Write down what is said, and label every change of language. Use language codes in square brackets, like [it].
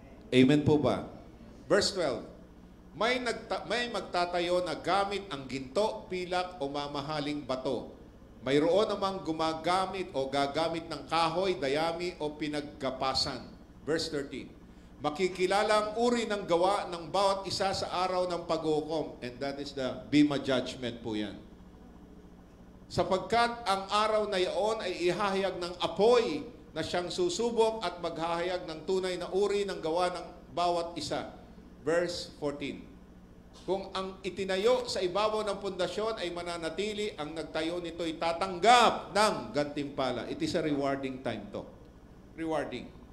[tl] Amen po ba? Verse 12. May magtatayo na gamit ang ginto, pilak o mamahaling bato. Mayroon namang gumagamit o gagamit ng kahoy, dayami o pinaggapasan. Verse 13. Makikilala ang uri ng gawa ng bawat isa sa araw ng paghukom. [en] And that is the Bema Judgment [tl] po yan. Sapagkat ang araw na iyon ay ihahayag ng apoy na siyang susubok at maghahayag ng tunay na uri ng gawa ng bawat isa. Verse 14. Kung ang itinayo sa ibabaw ng pundasyon ay mananatili, ang nagtayo nito'y tatanggap ng gantimpala. [en] It is a rewarding time to. Rewarding.